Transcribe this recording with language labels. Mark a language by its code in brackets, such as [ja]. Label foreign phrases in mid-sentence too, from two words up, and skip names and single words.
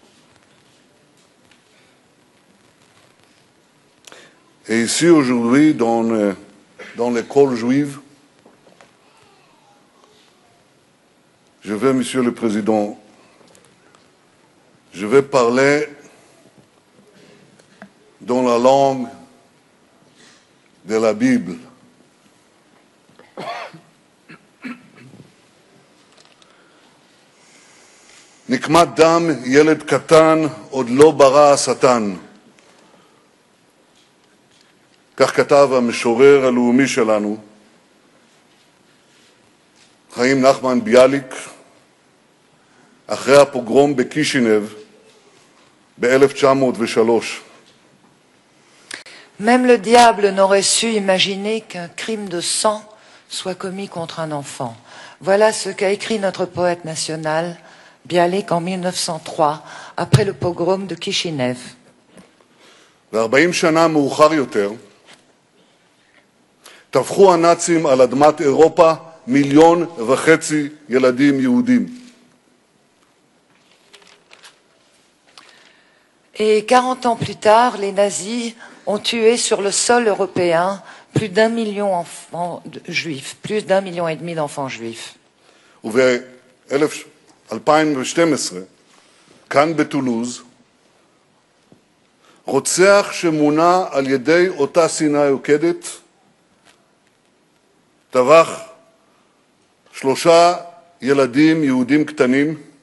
[fr] Et ici, aujourd'hui, dans l'école juive, je vais, Monsieur le Président, je vais parler dans la langue de la Bible. [he] נקמת דם ילד קטן עוד לא ברא השטן. כך כתב המשורר הלאומי שלנו, חיים נחמן ביאליק, אחרי הפוגרום בקישינב ב-1903. [fr] Même le diable n'aurait su imaginer qu'un crime de sang soit commis contre un enfant. Voilà ce qu'a écrit notre poète national, Bialik, en 1903, après le pogrom de Kishinev. [he] ו-40 שנה מאוחר יותר, טבחו הנאצים על אדמת אירופה 1.5 מיליון ילדים יהודים. [fr] Et 40 ans plus tard, les nazis ont tué sur le sol européen plus d'1 million d'enfants juifs, plus d'1,5 million d'enfants juifs. [he] וב-2012, כאן בטולוז, רוצח שמונה על ידי אותה שנאה יוקדת, טבח 3 ילדים יהודים קטנים,